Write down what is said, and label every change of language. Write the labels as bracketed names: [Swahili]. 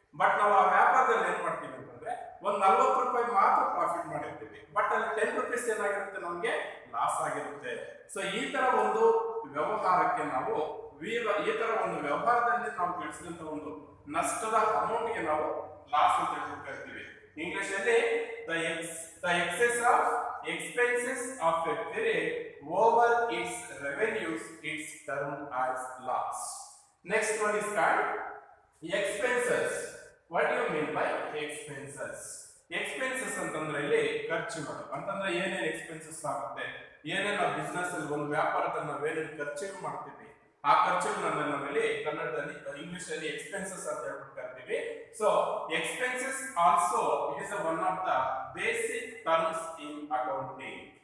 [Kannada] But ನಾವು ಆ ವ್ಯಾಪಾರದಲ್ಲಿ ಏನ್ ಮಾಡ್ತೀವಿ ಅಂತಂದ್ರೆ ಒಂದು 40 ರೂಪಾಯಿ ಮಾತ್ರ ಪ್ರಾಫಿಟ್ ಮಾಡಿರ್ತೀವಿ. ಬಟ್ ಅಲ್ಲಿ 10 ರೂಪೀಸ್ ಏನಾಗಿರುತ್ತೆ, ನಮ್ಗೆ ಲಾಸ್ ಆಗಿರುತ್ತೆ. ಸೊ ಈ ತರ ಒಂದು ವ್ಯವಹಾರಕ್ಕೆ ನಾವು ಈ ತರ ಒಂದು ವ್ಯವಹಾರದಲ್ಲಿ ನಾವು ಗಳಿಸಿದಂತ ಒಂದು ನಷ್ಟದ ಅಮೌಂಟ್ಗೆ ನಾವು ಲಾಸ್ ಅಂತ ಹೇಳ್ತೀವಿ. ಇಂಗ್ಲಿಷ್ ಅಲ್ಲಿ [English] the excess of expenses of a period over its revenues its term as loss. Next one is called expenses. What do you mean by expenses? [Kannada] Expenses ಅಂತಂದ್ರೆ ಇಲ್ಲಿ ಖರ್ಚುಗಳು ಅಂತಂದ್ರೆ ಏನೇನು ಎಕ್ಸ್ಪೆನ್ಸಸ್ ಆಗುತ್ತೆ, ಏನೇನು ಬಿಸ್ನೆಸ್ ಅಲ್ಲಿ ಒಂದು ವ್ಯಾಪಾರದಲ್ಲಿ ನಾವೇನೇನು ಖರ್ಚು ಮಾಡ್ತೀವಿ, ಆ ಖರ್ಚುಗಳನ್ನ ನಾವಿಲ್ಲಿ ಕನ್ನಡದಲ್ಲಿ ಇಂಗ್ಲಿಷ್ ಅಲ್ಲಿ ಎಕ್ಸ್ಪೆನ್ಸಸ್ ಅಂತ ಹೇಳ್ಬಿಟ್ಟು ಕರಿತೀವಿ. [English] So expenses also it is one of the basic terms in accounting.